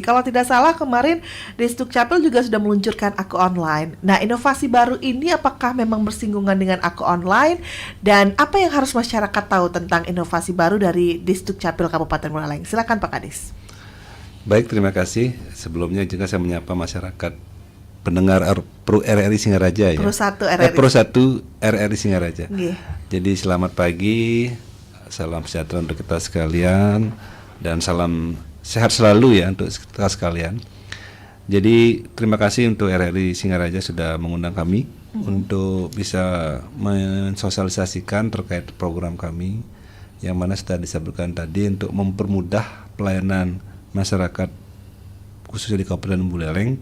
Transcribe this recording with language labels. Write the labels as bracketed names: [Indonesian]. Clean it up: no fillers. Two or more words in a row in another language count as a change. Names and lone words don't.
[Indonesian] Kalau tidak salah kemarin Disduk Capil juga sudah meluncurkan Aku Online. Nah, inovasi baru ini apakah memang bersinggungan dengan Aku Online, dan apa yang harus masyarakat tahu tentang inovasi baru dari Disduk Capil Kabupaten Buleleng? Silakan Pak Kadis. Baik, terima kasih. Sebelumnya juga saya menyapa masyarakat pendengar Pro RRI Singaraja ya. Pro 1 RRI. Pro 1 RRI Singaraja. Yeah. Jadi selamat pagi, salam sejahtera untuk kita sekalian, dan salam sehat selalu ya untuk kita sekalian. Jadi terima kasih untuk RRI Singaraja sudah mengundang kami untuk bisa mensosialisasikan terkait program kami yang mana sudah disebutkan tadi untuk mempermudah pelayanan masyarakat khususnya di Kabupaten Buleleng.